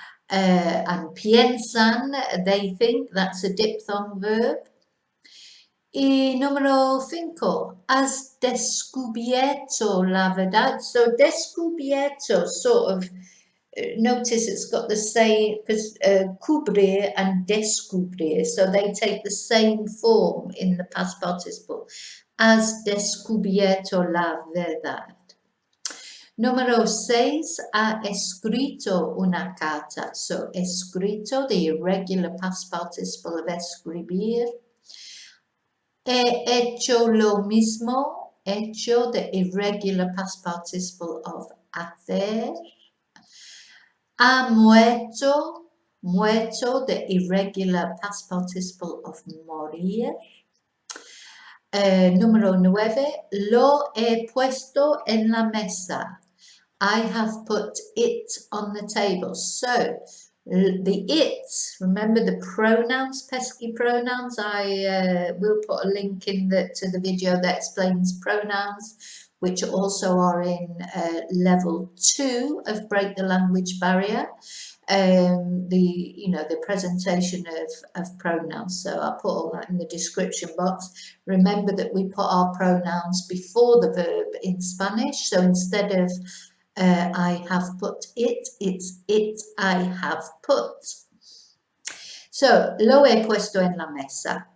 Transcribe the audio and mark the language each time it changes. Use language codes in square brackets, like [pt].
[en] And piensan, they think, that's a diphthong verb. [es] Y número 5, has descubierto la verdad. [en] So, descubierto sort of, notice it's got the same, because cubrir and descubrir, so they take the same form in the past participle. [es] Has descubierto la verdad. Número 6, ha escrito una carta. [en] So, escrito, the irregular past participle of escribir. [es] He hecho lo mismo. Hecho, [en] the irregular past participle of [es] hacer. Ha muerto, muerto, [en] the irregular past participle of morir. [es] Número 9, lo he puesto en la mesa. [en] I have put it on the table. So, the it, remember the pronouns, pesky pronouns. I will put a link in to the video that explains pronouns, which also are in level 2 of Break the Language Barrier. The presentation of pronouns. So I'll put all that in the description box. Remember that we put our pronouns before the verb in Spanish. So instead of I have put it, it's it I have put. So, [es] lo he puesto en la mesa.